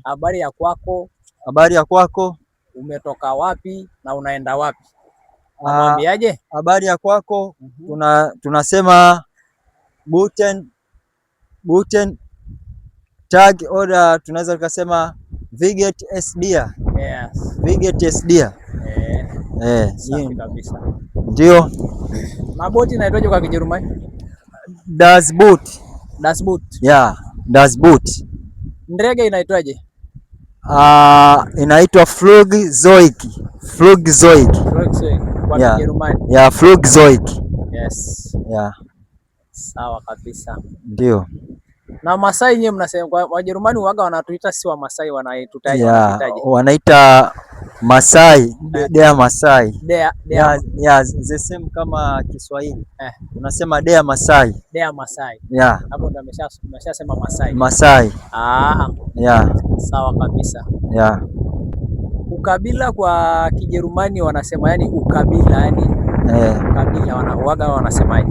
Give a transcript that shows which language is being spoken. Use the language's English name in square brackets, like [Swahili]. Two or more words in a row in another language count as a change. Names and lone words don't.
[Swahili] Habari ya kwako? Habari ya kwako? Umetoka wapi na unaenda wapi? Namwambiaje? Habari ya kwako tunasema [German] Guten Tag, oder [Swahili] tunaweza tukasema [German] Wie geht es dir? Yes. Wie geht es dir? [Swahili] Safi kabisa. Ndio. Maboti inaitwaje kwa Kijerumani? [German] Das Boot. Das Boot. Das Boot. [Swahili] Ndege inaitwaje? Inaitwa Flugzeug. Flugzeug. Kwa Kijerumani. Flugzeug. Yes. Sawa kabisa. Ndio. Na Masai nyewe mnasema kwa Wajerumani waga wanatuita si wa Masai, wanaitutaje? Wanaita Masai, [German] der Masai. [English] The same [Swahili] kama Kiswahili. Unasema [German] der Masai. Der Masai. [Swahili] Hapo ndo ameshasema Masai. Masai. Sawa kabisa. Ukabila kwa Kijerumani wanasema yani ukabila yani. Ukabila waga wanasemaje?